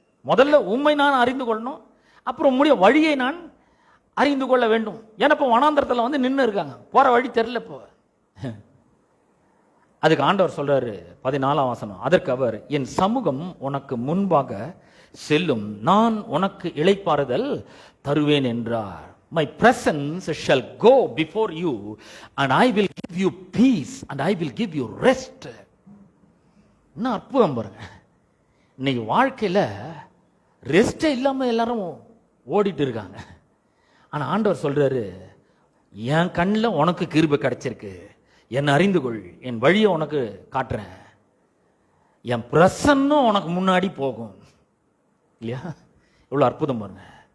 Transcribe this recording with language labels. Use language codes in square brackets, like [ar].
[ta] முதல்ல உண்மை நான் அறிந்து கொள்ளணும், அப்புறம் உம்முடைய வழியை நான் அறிந்து கொள்ள வேண்டும். ஏன்னா இப்போ வனாந்தரத்தில் நின்று இருக்காங்க, போற வழி தெரியல. இப்போ அதுக்கு ஆண்டவர் சொல்றாரு 14ஆம் வசனம், அதற்கு அவர், என் சமூகம் உனக்கு முன்பாக செல்லும், நான் உனக்கு இளைப்பாறுதல் தருவேன் என்றார். [en] my presence shall go before you and I will give you peace and I will give you rest. [ta] என்ன அற்புதம் பாருங்க. இன்னைக்கு வாழ்க்கையில ரெஸ்டே இல்லாம எல்லாரும் ஓடிட்டு இருக்காங்க. ஆனா ஆண்டவர் சொல்றாரு, என் கண்ணில் உனக்கு கிருபை கிடைச்சிருக்கு, என்னை அறிந்து கொள், என் வழியை உனக்கு காட்டுறேன், என் பிரசன்னம் உனக்கு முன்னாடி போகும். இல்லையா? இவ்வளவு அற்புதம் பாருங்க.